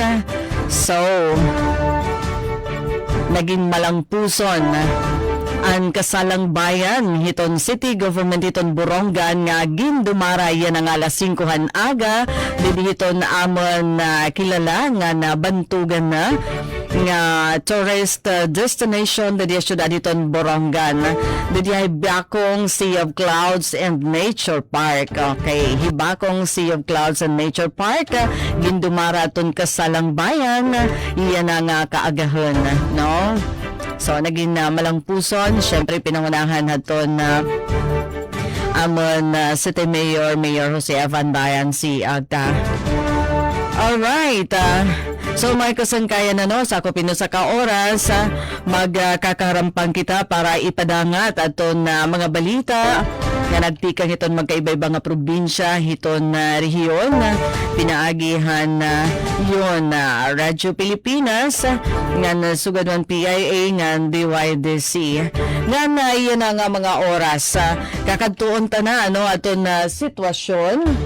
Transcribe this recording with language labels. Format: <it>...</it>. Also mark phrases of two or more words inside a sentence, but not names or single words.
<war>So naging malangpuson ang kasalang bayan hiton city government hiton Borongan nga gindumara yan ang alas 5 aga didi hiton amon kilala nga nabantugan na nga</war> <en>tourist destination</en> <war>didi syudad hiton Borongan. Didi ay Hibakong Sea of Clouds and Nature Park. Okay, Hibakong Sea of Clouds and Nature Park gindumara ton kasalang bayan iyan ang kaagahon, no? So, naging malangpuson. Siyempre, pinangunahan naton amon</war> <en>City Mayor</en> <war>Jose Evan Bayan si Agta. Alright. So, may kasangkaya na no, sa ako sa ka-oras, magkakarampang kita para ipadangat aton mga balita nga nagtikang hiton magkaiba-iba nga probinsya hiton rehiyon. Pinaagihan yun Radyo Pilipinas nga sugadwan PIA nga DYDC nga iyan nga mga oras kakadtuon ta na ano aton sitwasyon.</war>